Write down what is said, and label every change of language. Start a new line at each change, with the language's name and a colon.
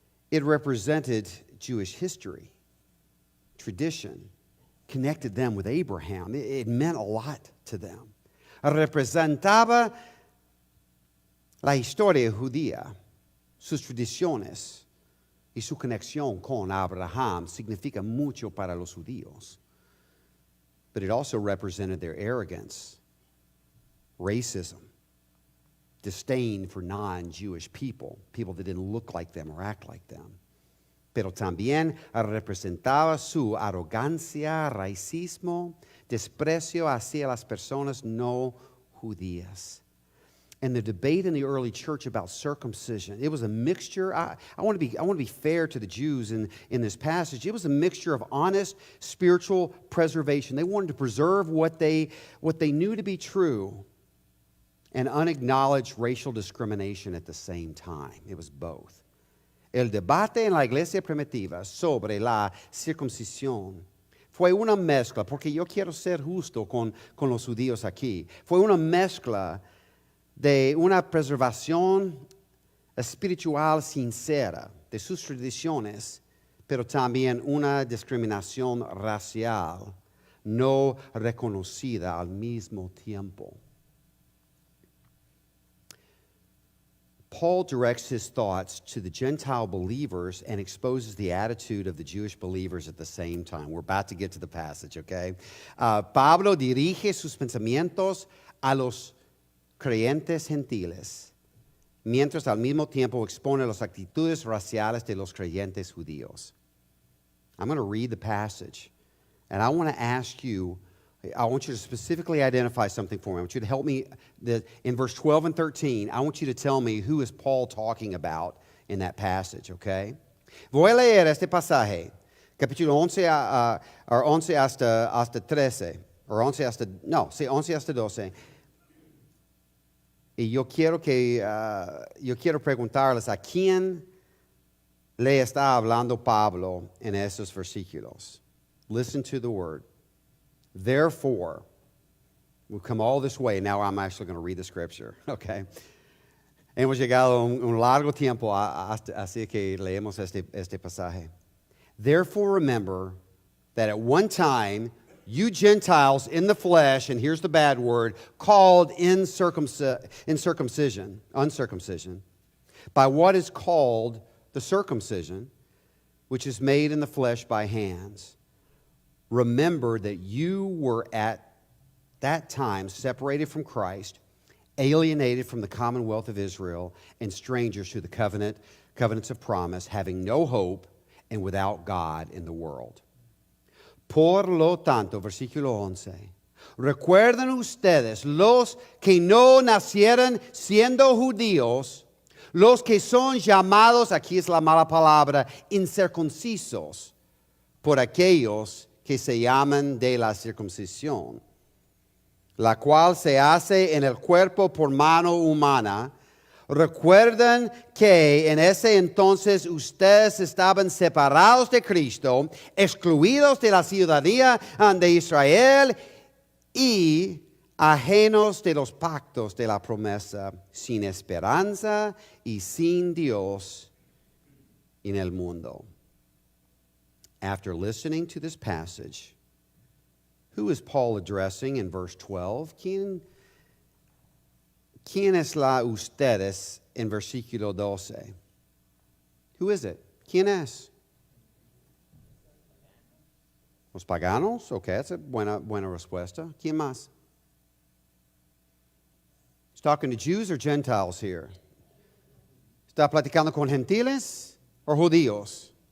English: It represented Jewish history, tradition, connected them with Abraham. It meant a lot to them.
Spanish: Representaba la historia judía, sus tradiciones y su conexión con Abraham significa mucho para los judíos.
English: But it also represented their arrogance, racism, disdain for non-Jewish people that didn't look like them or act like them.
Spanish: Pero también representaba su arrogancia, racismo, desprecio hacia las personas no judías.
English: And the debate in the early church about circumcision, it was a mixture. I want to be fair to the Jews in this passage. It was a mixture of honest spiritual preservation. They wanted to preserve what they knew to be true, and unacknowledged racial discrimination at the same time. It was both.
Spanish: El debate en la iglesia primitiva sobre la circuncisión fue una mezcla, porque yo quiero ser justo con los judíos aquí. Fue una mezcla de una preservación espiritual sincera de sus tradiciones, pero también una discriminación racial no reconocida al mismo tiempo.
English: Paul directs his thoughts to the Gentile believers and exposes the attitude of the Jewish believers at the same time. We're about to get to the passage, okay?
Spanish: Pablo dirige sus pensamientos a los creyentes gentiles, mientras al mismo tiempo expone las actitudes raciales de los creyentes judíos.
English: I'm going to read the passage, and I want to ask you, I want you to specifically identify something for me. I want you to help me. In verse 12 and 13, I want you to tell me who is Paul talking about in that passage, okay?
Spanish: Voy a leer este pasaje, capítulo 11 hasta 13, or 11 hasta 12. Y yo quiero preguntarles a quién le está hablando Pablo en esos versículos.
English: Listen to the word. Therefore, We've come all this way. Now I'm actually going to read the scripture. Okay.
Spanish: Hemos llegado un largo tiempo así que leemos este pasaje.
English: Therefore remember that at one time you Gentiles in the flesh, and here's the bad word, called uncircumcision, by what is called the circumcision, which is made in the flesh by hands. Remember that you were at that time separated from Christ, alienated from the commonwealth of Israel, and strangers to the covenants of promise, having no hope and without God in the world.
Spanish: Por lo tanto, versículo 11, recuerden ustedes los que no nacieron siendo judíos, los que son llamados, aquí es la mala palabra, incircuncisos, por aquellos que se llaman de la circuncisión, la cual se hace en el cuerpo por mano humana. Recuerden que en ese entonces ustedes estaban separados de Cristo, excluidos de la ciudadanía de Israel y ajenos de los pactos de la promesa, sin esperanza y sin Dios en el mundo.
English: After listening to this passage, who is Paul addressing in verse 12?
Spanish: ¿Quién es la ustedes en versículo 12?
English: Who is it?
Spanish: ¿Quién es? ¿Los paganos?
English: Ok, that's a
Spanish: buena respuesta. ¿Quién más?
English: He's talking to Jews or Gentiles here?
Spanish: ¿Está platicando con gentiles o judíos?